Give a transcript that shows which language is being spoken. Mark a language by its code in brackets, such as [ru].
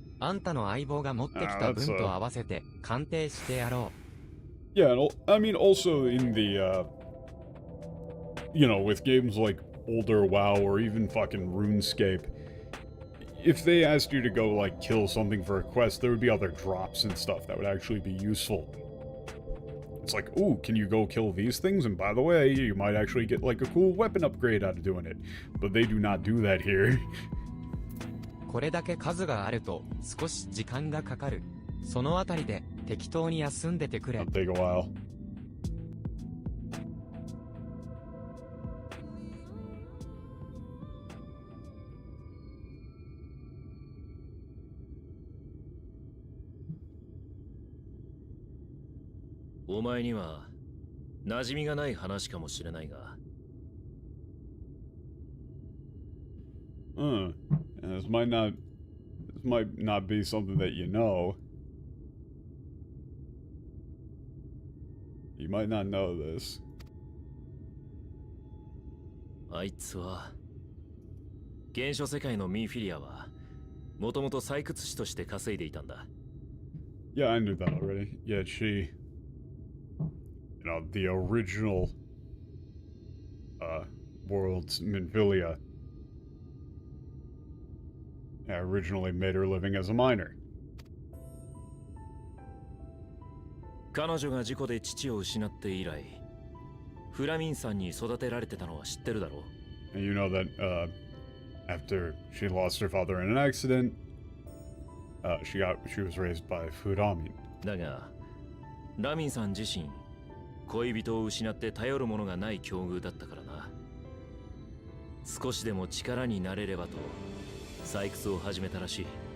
[ja] あんたの相棒が持ってきた [en] that's [ja] 分と合わせて鑑定してやろ [en] Yeah, and I mean, also in the, you know, with games like older WoW or even fucking RuneScape, if they asked you to go, like, kill something for a quest, there would be other drops and stuff that would actually be useful. It's like, ooh, can you go kill these things? And by the way, you might actually get, like, a cool weapon upgrade out of doing it. But they do not do that here. [ja] う。これだけ数があると少し時間がかかる。そのあたりで適当に休んでてくれ。 [en] It'll take a while. [ja] お前には馴染みがない話かもしれないが、 [en] This might not be something that you know. You might not know this. [ja] あいつは原初世界のミンフィリアはもともと採掘士として稼いでいたんだ。 [en] Yeah, I knew that already. Yeah, she, you know, the original world's Minfilia, originally made her living as a miner. [ja] 彼女が事故で父を失って以来、フラミンさんに育てられてたのは知ってるだろう。 [en] And you know that after she lost her father in an accident, she was raised by Furamin. [ja] だが、ラミンさん自身、恋人を失って頼るものがない境遇だったからな。少しでも力になれればと、採掘を始めたらしい。